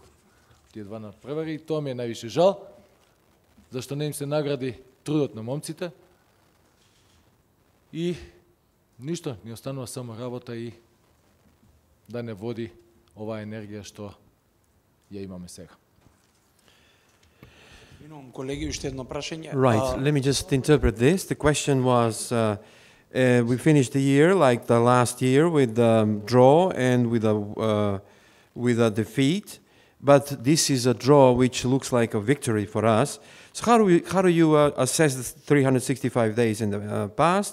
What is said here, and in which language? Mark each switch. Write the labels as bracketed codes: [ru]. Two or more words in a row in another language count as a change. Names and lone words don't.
[mk] Тие 2 надпревари и тоа ми е највише жал, зашто не им се награди трудот на момците. И ништо, ни останува само работа и да не води оваа енергија што ја имаме сега. Колеги, уште едно прашање. [en] Right, let me just interpret this. The question was, we finished the year like the last year with a draw and with a defeat, but this is a draw which looks like a victory for us. So how do you assess the 365 days in the past?